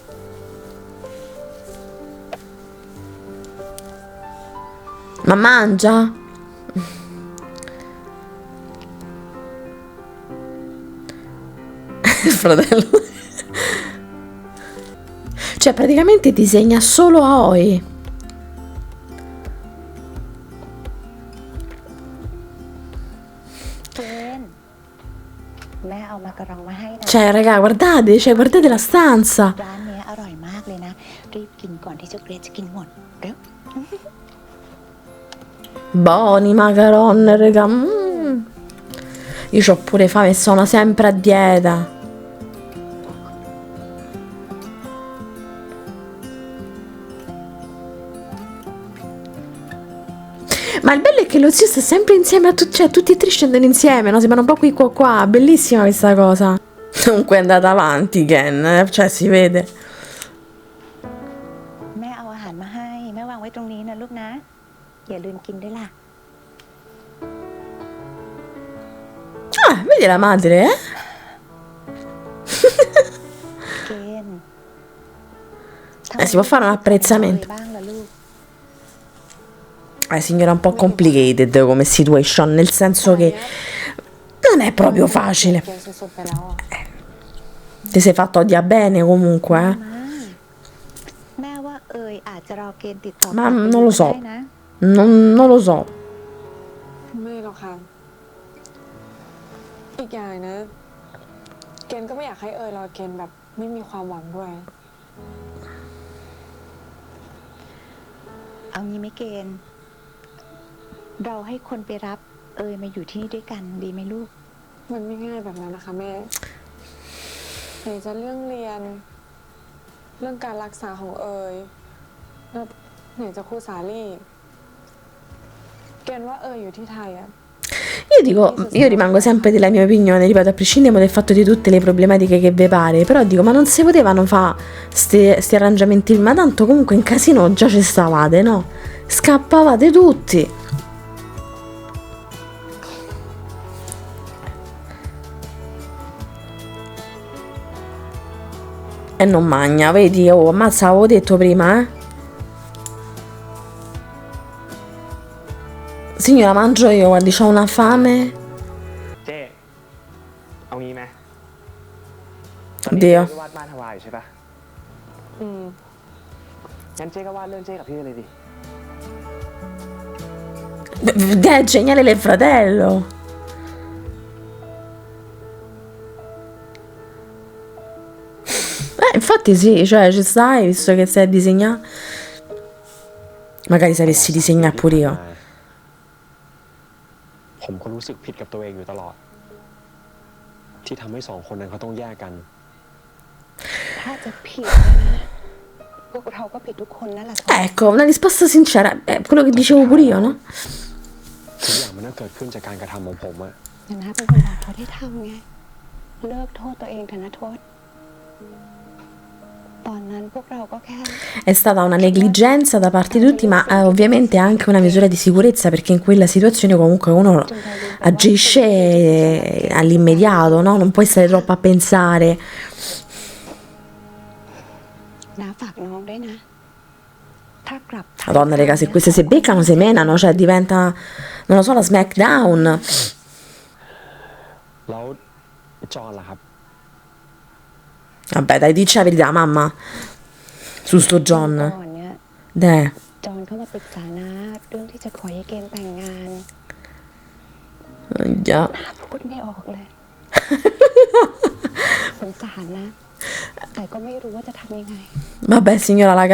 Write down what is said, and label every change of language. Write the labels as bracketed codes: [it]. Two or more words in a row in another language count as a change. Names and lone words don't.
[it] Ma mangia? Il fratello. Cioè, praticamente disegna solo Aoi. [th] เกณฑ์แม่เอามากระรองมาให้นะ [it] Cioè, raga, guardate la stanza. [th] ร้านเนี้ยอร่อยมากเลยนะ รีบกินก่อนที่เจ้าเกรซจะกินหมด เร็ว [it] Buoni macaron, raga. Io c'ho pure fame e sono sempre a dieta. Ma il bello è che lo zio sta sempre insieme a tutti, cioè tutti e tre scendono insieme, no? Si vanno un po' qui qua. Bellissima questa cosa. Comunque è andata avanti Ken, cioè si vede. [th] แม่เอาอาหารมาให้ แม่วางไว้ตรงนี้นะลูกนะ อย่าลืมกินด้วยล่ะ [it] Vedi la madre, eh? [th] เกณฑ์ [it] Si può fare un apprezzamento. [th] บ้างล่ะลูก [it] Signora, un po' complicated come situation, nel senso che non è proprio facile. [th] เกณฑ์สุดๆไปแล้วอ่ะ [it] Ti sei fatto odiare bene comunque, eh? [th] แม่ว่าเอยอาจจะรอเกณฑ์ติดต่อ [it] Ma [th] กลับไป [it] non lo so. [th] ได้นะ [it] Non lo so. [th] ไม่หรอกค่ะ อีกอย่างนะ เกณฑ์ก็ไม่อยากให้เอยรอเกณฑ์แบบไม่มีความหวังด้วย เอางี้ไหม่เกณฑ์ เราให้คนไปรับเอยมาอยู่ที่นี่ด้วยกันดีไหมลูก มันไม่ง่ายแบบนั้นนะคะแม่ไหนจะเรื่องเรียน เรื่องการรักษาของเอยแล้วไหนจะครูสาลี่ เกณฑ์ว่าเอยอยู่ที่ไทยอะ [it] Io rimango sempre della mia opinione, ripeto, a prescindere dal fatto di tutte le problematiche che vi pare, però dico, ma non si potevano fare sti arrangiamenti, ma tanto comunque in casino già ci stavate, no? Scappavate tutti. E non magna, vedi, oh, ammazza, avevo detto prima, eh? Signora, mangio io, guardi, c'ho una fame. [th] เจ๊เอางี้ไหม เดี๋ยว ตอนนี้เจ๊ก็วาดบ้านฮาวายอยู่ใช่ปะ อืม งั้นเจ๊ก็วาดเรื่องเจ๊กับพี่เลยดิ [it] È geniale del fratello. Infatti sì, cioè ci stai, visto che sai disegnare. Magari sapessi disegnare pure io. [th] ผมก็รู้สึกผิดกับตัวเองอยู่ตลอด ที่ทำให้สองคนนั้นเขาต้องแยกกัน ถ้าจะผิดนะพวกเราก็ผิดทุกคนนั่นแหละ [it] Ecco, una risposta sincera, è quello che dicevo pure io, no? [th] ทุกอย่างมันก็เกิดขึ้นจากการกระทำของผมอะ แต่นะเป็นคนบอกโทษให้ทำไง เลิกโทษตัวเองเถอะนะโทษ ตอนนั้นพวกเราก็แค่ [it] È stata una negligenza da parte di tutti, ma ovviamente anche una misura di sicurezza, perché in quella situazione comunque uno agisce all'immediato, no? Non puoi stare troppo a pensare. [th] น้าฝากน้องด้วยนะ ถ้ากลับ [it] Madonna, raga, se queste si beccano, si menano, cioè diventa, non lo so, la SmackDown. [th] แล้วจอห์นล่ะครับ [it] Vabbè, dai, dici la verità, mamma. Su sto [th] ก่ [it] John. [th] อนเนี่ย [it] Deh. [th] จอนเข้ามาปรึกษาน้าเรื่องที่จะขอให้เกณฑ์แต่งงาน [it] Già. [th] น้าพูดไม่ออกเลย สงสารนะ แต่ก็ไม่รู้ว่าจะทำยังไง [it] Vabbè, signora, la